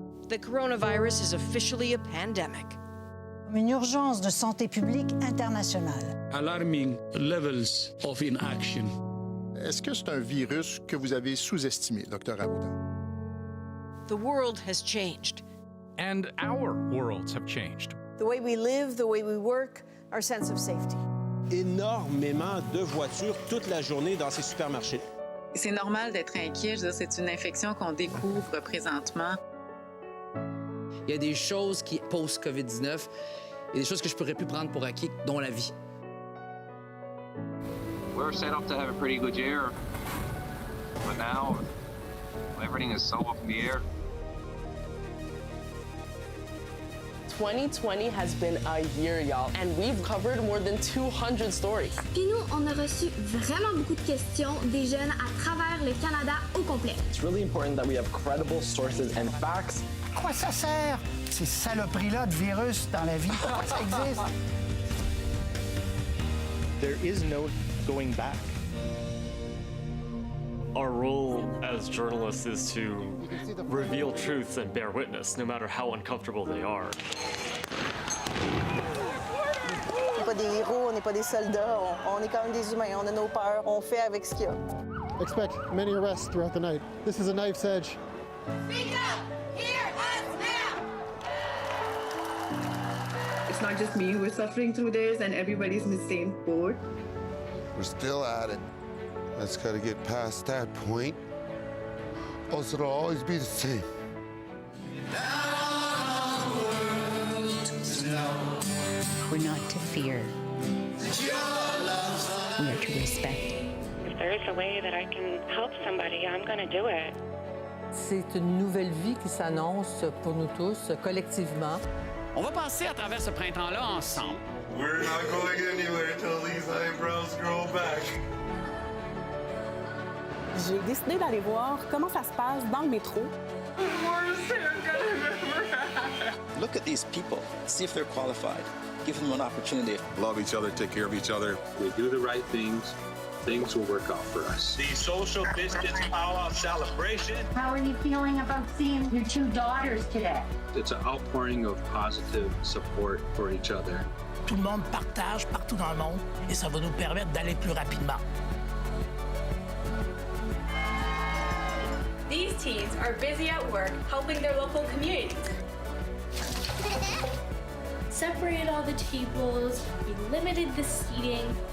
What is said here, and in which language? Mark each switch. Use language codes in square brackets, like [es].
[en] the coronavirus is officially a pandemic. [fr] Une urgence de santé publique internationale. [en] Alarming levels of inaction. [fr] Est-ce que c'est un virus que vous avez sous-estimé, Dr. Arruda? [en] The world has changed. And our worlds have changed. The way we live, the way we work, our sense of safety. [fr] Énormément de voitures toute la journée dans ces supermarchés. C'est normal d'être inquiet. Je veux dire, c'est une infection qu'on découvre présentement. Il y a des choses qui, post-COVID-19, il y a des choses que je pourrais plus prendre pour acquis, dont la vie. [en] We're set up to have a pretty good year, but now everything is so up in the air. 2020 has been a year, y'all, and we've covered more than 200 stories. [fr] Puis nous, on a reçu vraiment beaucoup de questions des jeunes à travers le Canada au complet. [en] It's really important that we have credible sources and facts. [fr] À quoi ça sert, ces saloperies-là de virus dans la vie? Pourquoi ça existe? [en] There is no going back. Our role as journalists is to reveal truths and bear witness, no matter how uncomfortable they are. [fr] On n'est pas des héros, on n'est pas des soldats, on est quand même des humains, on a nos peurs, on fait avec ce qu'il y a. [en] Expect many arrests throughout the night. This is a knife's edge. Speak up! Hear us now! It's not just me who is suffering through this, and everybody's in the same boat. We're still at it. Let's got to get past that point. Else it'll always be the same. We're not to fear. We are to respect. If there is a way that I can help somebody, I'm going to do it. [fr] C'est une nouvelle vie qui s'annonce pour nous tous, collectivement. On va passer à travers ce printemps-là ensemble. [en] We're not going anywhere till these eyebrows grow back. [fr] J'ai décidé d'aller voir comment ça se passe dans le métro. [en] Look at these people, see if they're qualified. Give them an opportunity. Love each other, take care of each other. We do the right things, things will work out for us. The social distance powwow celebration. How are you feeling about seeing your two daughters today? It's an outpouring of positive support for each other. [fr] Tout le monde partage partout dans le monde et ça va nous permettre d'aller plus rapidement. [en] These teens are busy at work helping their local communities. Separated all the tables, we limited the seating.